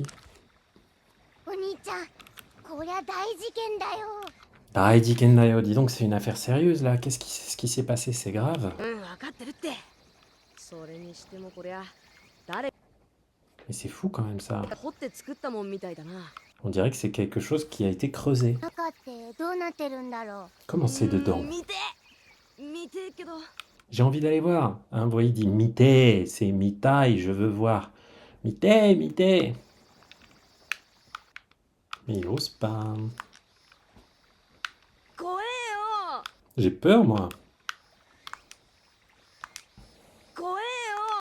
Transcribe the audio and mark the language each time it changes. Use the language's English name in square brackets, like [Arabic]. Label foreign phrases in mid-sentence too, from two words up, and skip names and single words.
[Japanese] お兄ちゃん、こりゃ大事件だよ。大事件だよ, [French] dis donc, c'est une affaire sérieuse là. Ce qui s'est passé? C'est grave. [Japanese] 分かってるって。それにしてもこりゃ誰 [French] Mais c'est fou quand même ça. [Japanese] が掘って作ったもんみたいだな。 [French] On dirait que c'est quelque chose qui a été creusé. [Japanese] 中ってどうなってるんだろ [French] Comment c'est dedans? [Japanese] 見て見てけど。 [French] J'ai envie d'aller voir. Hein, vous voyez, il dit Mite, c'est Mitai, je veux voir. Mite, Mite. Mais il ose pas. [Japanese] 怖えよ [French] J'ai peur, moi. [Japanese] 怖えよ